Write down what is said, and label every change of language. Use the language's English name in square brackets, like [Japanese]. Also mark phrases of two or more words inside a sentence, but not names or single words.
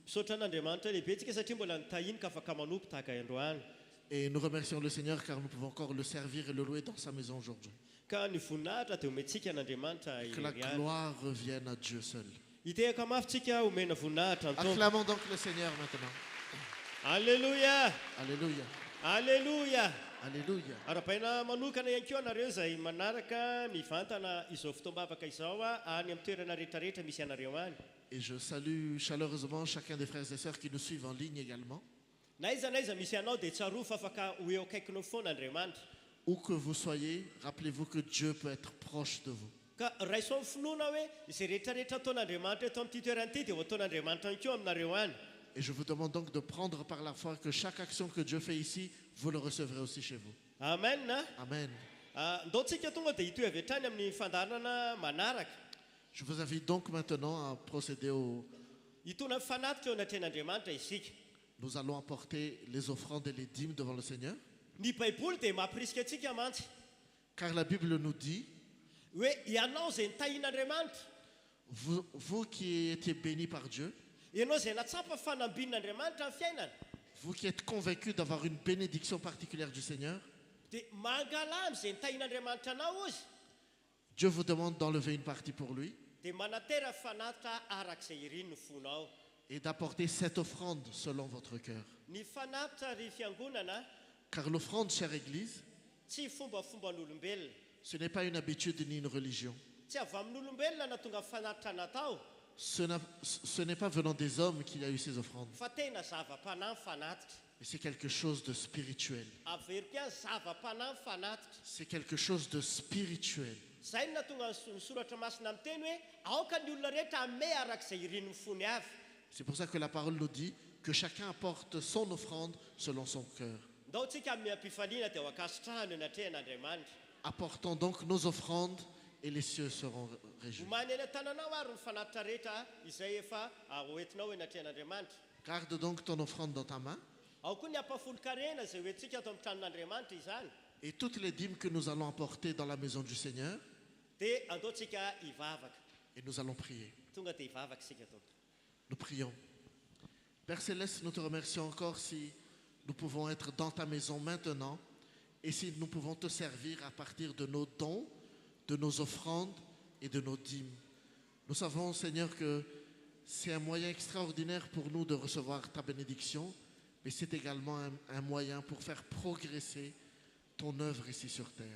[French] Et nous remercions le Seigneur car nous pouvons encore le servir et le louer dans sa maison aujourd'hui. Que la gloire revienne à Dieu seul. Acclamons donc le Seigneur maintenant. Alléluia. Alléluia. Alleluia. Alléluia. [Malagasy] Arapaina manokana ihany koa anareo izay manaraka mivantana izao fotoam-bavaka izao any amin'ny toerana rehetrarehetra misy anareo any. [French] Et je salue chaleureusement chacun des frères et sœurs qui nous suivent en ligne également. [Malagasy] Naiza misy anao dia tsaroa fa afaka ho eo akaikinao foana Andriamanitra. [French] Où que vous soyez, rappelez-vous que Dieu peut être proche de vous. [Malagasy] Ka raiso amin'ny finoana hoe izay rehetrarehetra ataon'Andriamanitra eto amin'ity toerana ity dia ho ataon'Andriamanitra ihany koa aminareo any. [French] Et je vous demande donc de prendre par la foi que chaque action que Dieu fait ici, vous le recevrez aussi chez vous. Amen. Amen. [Malagasy] Ndaontsika tonga dia hitoy avy hatrany amin'ny fandaharana manaraka. [French] Je vous invite donc maintenant à procéder au... [Malagasy] Hitona mifanatitra eo anatrehan'Andriamanitra isika. [French] Nous allons apporter les offrandes et les dîmes devant le Seigneur. [Malagasy] Ny Baiboly dia mampirisika antsika mantsy [French] Car la Bible nous dit, [Malagasy] hoe ianao izay nitahian'Andriamanitra, [French] vous qui étiez bénis par Dieu, [Malagasy] ianao izay natsapa fanambin'Andriamanitra amin'ny fiainana, [French] vous qui êtes convaincus d'avoir une bénédiction particulière du Seigneur, [Malagasy] dia mangalamy izay nitahian'Andriamanitra anao izy, [French] Dieu vous demande d'enlever une partie pour lui [Malagasy] dia manatera fanatitra arak'izay iriny no fonao. [French] et d'apporter cette offrande selon votre cœur. [Malagasy] Ny fanatitra ry fiangonana [French] Car l'offrande, chère Église, [Malagasy] tsy fombafomban'olombelona, [French] ce n'est pas une habitude ni une religion. [Malagasy] tsy avy amin'olombelona na tonga fanatitra natao, [French] Ce n'est pas venant des hommes qu'il y a eu ces offrandes, [Malagasy] fa tena zava-panahy fanatitra. [French] mais c'est quelque chose de spirituel. [Malagasy] Averiko ihany zava-panahy fanatitra. [French] C'est quelque chose de spirituel. [Malagasy] Zay no natonga ny soratra masina miteny hoe aoka ny olona rehetra ame arak'izay iriny ny fony avy. [French] C'est pour ça que la parole nous dit que chacun apporte son offrande selon son cœur. [Malagasy] Ndao tsika amin'ny ampifaliana dia ho akasitrahana eny atrehan'Andriamanitra. [French] Apportons donc nos offrandes et les cieux seront réjouis. [Malagasy] Homany eny an-tananao ary ny fanatitra rehetra izay efa hoentinao eny atrehan'Andriamanitra. [French] Garde donc ton offrande dans ta main [Malagasy] Ao koa ny ampafolo-karena izay hoentsika ato amin'ny tranon'Andriamanitra izany. [French] et toutes les dîmes que nous allons apporter dans la maison du Seigneur [Malagasy] Dia andaontsika hivavaka. [French] et nous allons prier. [Malagasy] Tonga dia hivavaka isika to. [French] Nous prions. Père Céleste, nous te remercions encore si nous pouvons être dans ta maison maintenant et si nous pouvons te servir à partir de nos dons, de nos offrandes et de nos dîmes. Nous savons, Seigneur, que c'est un moyen extraordinaire pour nous de recevoir ta bénédiction, mais c'est également un moyen pour faire progresser ton œuvre ici sur terre.